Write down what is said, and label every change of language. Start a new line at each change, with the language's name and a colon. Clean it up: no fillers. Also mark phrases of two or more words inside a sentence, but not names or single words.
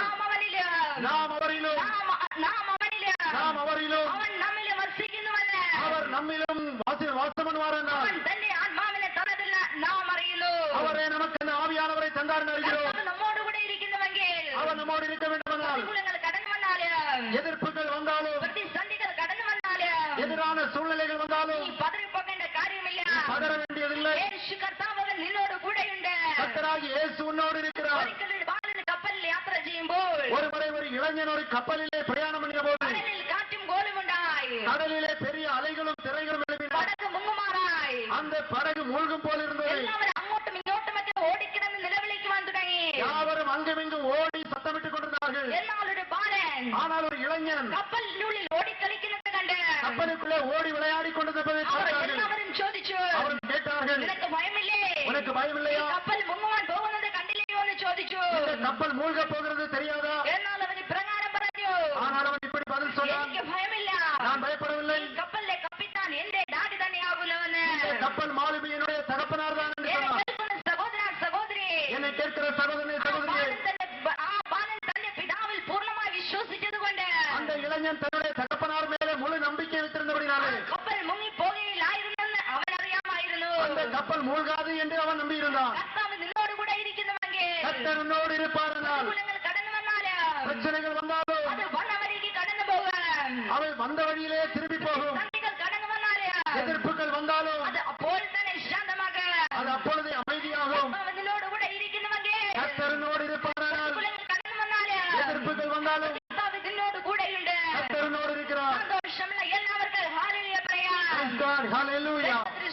Malayalam: നാം അവനില്,
Tamil: நாம் அவரிலும்
Malayalam: നാം അവനില്,
Tamil: நாம் அவரிலும்
Malayalam: അവൻ നമ്മില് വസിക്കുന്നുവെന്ന്
Tamil: அவர் நம்மிலும் வாசம் பண்ணுவாரென்றால்
Malayalam: അവൻ തന്റെ ആത്മാവിനെ തന്നതിൽ നാം അറിയുന്നു.
Tamil: அவரே நமக்கு அந்த ஆவியானவரை தந்தார் அறிகிறோம்.
Malayalam: കർത്താവ് നമ്മോടുകൂടെ ഇരിക്കുന്നുവെങ്കിൽ
Tamil: அவர் நம்மோடு இருக்க வேண்டுமானால்
Malayalam: പ്രതികൂലങ്ങൾ കടന്നു വന്നാലും
Tamil: எதிர்ப்புகள் வந்தாலும்
Malayalam: പ്രതിസന്ധികൾ കടന്നു വന്നാലും
Tamil: எதிரான சூழ்நிலைகள் வந்தாலும்
Malayalam: നീ പതറിപ്പോകേണ്ട കാര്യമില്ല.
Tamil: பதற வேண்டியதில்லை.
Malayalam: യേശു കർത്താവ് നിന്നോട് കൂടെയുണ്ട്.
Tamil: கர்த்தராகிய இயேசு உன்னோடு இருக்கிறார்.
Malayalam: ഒരിക്കൽ ഒരു ബാലൻ കപ്പലിൽ യാത്ര ചെയ്യുമ്പോൾ
Tamil: ஒரு முறை ஒரு இளைஞன் ஒரு கப்பலிலே பிரயாணம் பண்ணின போது
Malayalam: കടലിൽ കാറ്റും കോളുമുണ്ടായി.
Tamil: கடலிலே பெரிய அலைகளும் திரைகளும் எழுப்பின.
Malayalam: പടക് മുങ്ങുമാറായി.
Tamil: அந்த படகு மூழ்கும் போல் இருந்தது.
Malayalam: എല്ലാവരും അങ്ങോട്ടും ഇങ്ങോട്ടുമൊക്കെ ഓടിക്കിടന്ന് നിലവിളിക്കുവാൻ തുടങ്ങി.
Tamil: யாவரும் அங்குமிங்கும் ஓடி சத்தமிட்டுக் கொண்டிருந்தார்கள்.
Malayalam: എന്നാൽ ഒരു ബാലൻ
Tamil: ஆனால் ஒரு இளைஞன்
Malayalam: കപ്പലിനുള്ളിൽ ഓടിക്കളിക്കുന്നത് കണ്ട്
Tamil: கப்பலுக்குள்ளே ஓடி விளையாடி கொண்டிருப்பதை
Malayalam: അവർ
Tamil: பார்த்தார்கள்.
Malayalam: എല്ലാവരും ചോദിച്ചു,
Tamil: அவர்கள் கேட்டார்கள்,
Malayalam: നിനക്ക് ഭയമില്ലേ?
Tamil: உனக்கு பயம்
Malayalam: ഈ
Tamil: இல்லையா?
Malayalam: കപ്പൽ മുങ്ങുവാൻ പോകുന്നത് കണ്ടില്ലയോ എന്ന് ചോദിച്ചു.
Tamil: இந்த கப்பல் மூழ்க போகிறது தெரியாதா?
Malayalam: എന്നാൽ അവൻ ഇപ്രകാരം പറഞ്ഞു,
Tamil: ஆனால் அவன் இப்படி பதில் சொன்னான்,
Malayalam: എനിക്ക് ഭയമില്ല.
Tamil: நான் பயப்படவில்லை.
Malayalam: ഈ കപ്പലിലെ കപ്പിത്താൻ എന്റെ ഡാഡി തന്നെയാകുന്നവന്.
Tamil: இந்த கப்பல் மாலுமி என்னுடைய தகப்பனார் தான் என்று
Malayalam: എന്നെ
Tamil: சொன்னான்.
Malayalam: കേൾക്കുന്ന സഹോദര സഹോദരി,
Tamil: என்னை கேட்கிற சகோதரனே சகோதரியே,
Malayalam: ആ ബാലൻ തന്റെ പിതാവിൽ പൂർണ്ണമായി വിശ്വസിച്ചതുകൊണ്ട്
Tamil: அந்த இளைஞன் தன்னுடைய தகப்பனார் மேலே முழு நம்பிக்கை வைத்திருந்தபடினாலே
Malayalam: കപ്പൽ മുങ്ങിപ്പോകുകയില്ലായിരുന്നെന്ന് അവൻ അറിയാമായിരുന്നു.
Tamil: அந்த கப்பல் மூழ்காது என்று அவன் நம்பியிருந்தான்.
Malayalam: കർത്താവ് നിന്നോടുകൂടെ ഇരിക്കുന്നുവെങ്കിൽ
Tamil: கர்த்தர் உன்னோடு இருப்பாரானால்
Malayalam: പ്രതികൂലങ്ങൾ കടന്നു വന്നാല്
Tamil: பிரச்சனைகள் வந்தாலும்
Malayalam: അത് വന്ന വഴിക്ക് കടന്നു പോകാൻ,
Tamil: அவை வந்த வழியிலே திரும்பி போகும்.
Malayalam: പ്രതിസന്ധികൾ കടന്നു വന്നാല്
Tamil: எதிர்ப்புகள் வந்தாலும்
Malayalam: അത് അപ്പോൾ തന്നെ ശാന്തമാകാൻ.
Tamil: அது அப்பொழுதே அமைதியாகும்.
Malayalam: കർത്താവ് നിന്നോടുകൂടെ ഇരിക്കുന്നുവെങ്കിൽ
Tamil: கர்த்தரோடு இருப்பாரானால்
Malayalam: പ്രതികൂലങ്ങൾ കടന്നു വന്നാല്
Tamil: எதிர்ப்புகள் வந்தாலும்
Malayalam: കർത്താവ് നിന്നോട് കൂടെയുണ്ട്.
Tamil: கர்த்தரோடு இருக்கிறார்.
Malayalam: സന്തോഷമുള്ള എല്ലാവർക്കും ഹല്ലേലൂയ പറയാം.
English: Praise God. Hallelujah.